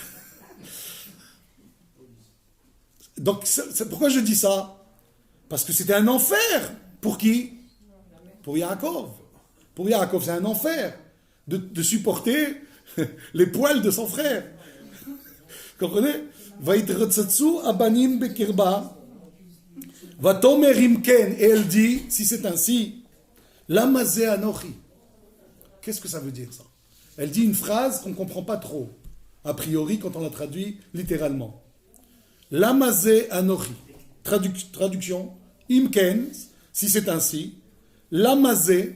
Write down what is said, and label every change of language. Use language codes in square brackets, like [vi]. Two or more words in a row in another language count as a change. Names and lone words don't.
[fr] Donc, c'est pourquoi je dis ça? Parce que c'était un enfer. Pour qui? Pour Yaakov. Pour Yaakov, c'est un enfer de supporter les poils de son frère. Vous comprenez? [he] ויתרוצצו הבנים בקרבה. ותאמר אם כן. [fr] Et elle dit, si c'est ainsi, [he] למה זה אנוכי. [fr] Qu'est-ce que ça veut dire ça? Elle dit une phrase qu'on ne comprend pas trop, a priori, quand on la traduit littéralement. [he] למה זה אנוכי. Traduction. [fr] Imken, si c'est ainsi. [he] למה זה.